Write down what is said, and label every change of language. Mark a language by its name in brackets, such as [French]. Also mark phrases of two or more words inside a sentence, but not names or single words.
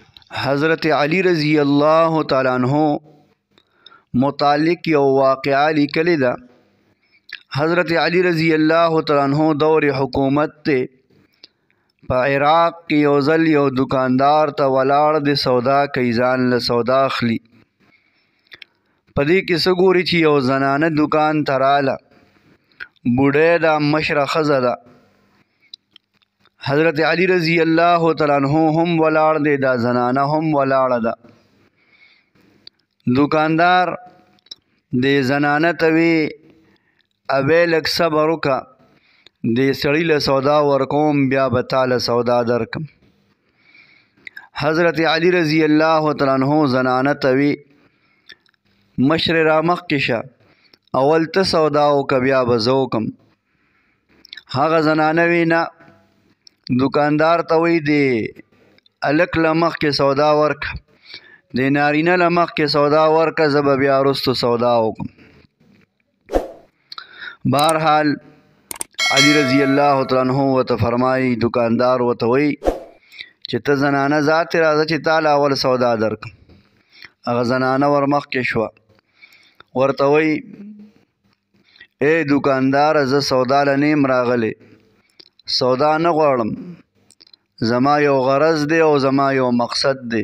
[Pashto] حضرت علی [Arabic] رضی اللہ تعالیٰ عنہ [Pashto] متعلق یو واقعہ لیکلی دا. حضرت علی [Arabic] رضی اللہ تعالیٰ عنہ [Pashto] دور حکومت تے پا عراق کی یو ځل یو دکاندار تا ولاړ د سودا کوي ځان له سودا اخلي. په دې کې څه ګوري چې یو زنانه دکان ته راله، بوډۍ ده، مشره ښځه ده. حضرت علی [Arabic] رضی اللہ تعالیٰ عنہ [Pashto] هم ولاړ دی، دا زنانه هم ولاړه ده. دکاندار دې زنانه ته وی ابې لږ صبر وکړه، دې سړي له سودا ورکوم بیا به تا له سودا درکم. حضرت علی [Arabic] رضی اللہ تعالیٰ عنہ [Pashto] زنانه ته وی مشرې را مخکې شه، اول ته سودا وکړه بیا به زه وکم. هغه زنانه وی نه، دکاندار ته وی دې هلک له مخکې سودا ورکړه، د نارینه له مخکې سودا ورکړه، زه به بیا وروستو سودا وکړم. بهرحال علی [Arabic] رضی اللہ تعالیٰ عنہ [Pashto] ورته فرمایي، دکاندار ورته وی چې ته زنانه ذاتې راځه چې تا له اول سودا درکړم. هغه زنانه ور مخکې شوه، ورته وی ای دکانداره زه سودا له نیم راغلی، سودا نه غواړم، زما یو غرض دی او زما یو مقصد دی.